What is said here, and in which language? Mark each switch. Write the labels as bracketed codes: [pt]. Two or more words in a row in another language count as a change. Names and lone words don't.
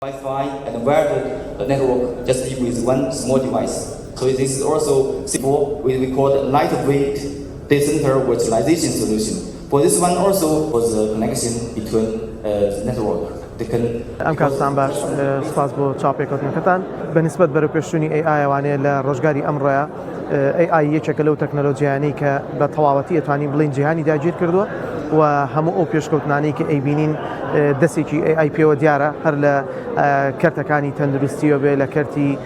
[en] Wi-Fi and where the network just be with one small device. So this is also simple. We call it lightweight data center virtualization solution. For this one also was the connection between the network. [ckb] ئەم کاتتان باش سپاس بۆ چاپێکەوتنەکەتان بەنسبەت بەرەوپێشتنی AI ئەوانەیە لە ڕۆژگاری ئەمڕۆیە AI یەکێکە لەو تەکنەلۆجیانەی کە بە تەواوەتی ئەتوانین بڵین جیهانی داگیر کردووە و هەموو ئەو پێشکەوتنانەی کە ئەیبینین دەستێکی AI پێوە دیارە هەر لە کەرتەکانی تەندروستیەوە بێ لە کەرتی